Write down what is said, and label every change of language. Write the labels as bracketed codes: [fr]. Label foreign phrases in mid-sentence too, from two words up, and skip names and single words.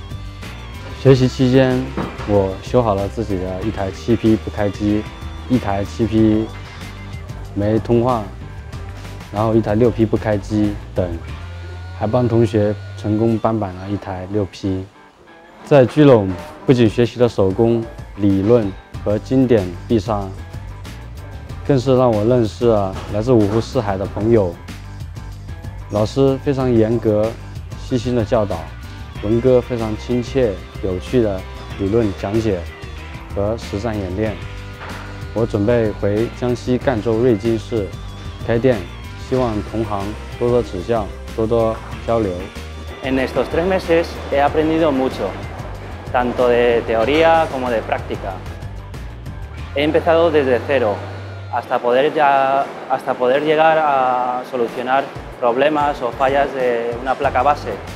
[zh] 學習期間，我修好了自己的一台7P 不開機，一台7P 沒通話，然後一台6P 不開機等，還幫同學成功搬板了一台6P。在聚龍不僅學習了手工、理論和經典必殺，更是让我认识了来自五湖四海的朋友。老师非常严格、细心的教导，文哥非常亲切、有趣的理论讲解和实战演练。我准备回江西赣州瑞金市开店，希望同行多多指教，多多交流。 [es] En estos 3 meses he aprendido mucho, tanto de teoría como de práctica. He empezado desde cero hasta poder llegar a solucionar problemas o fallas de una placa base.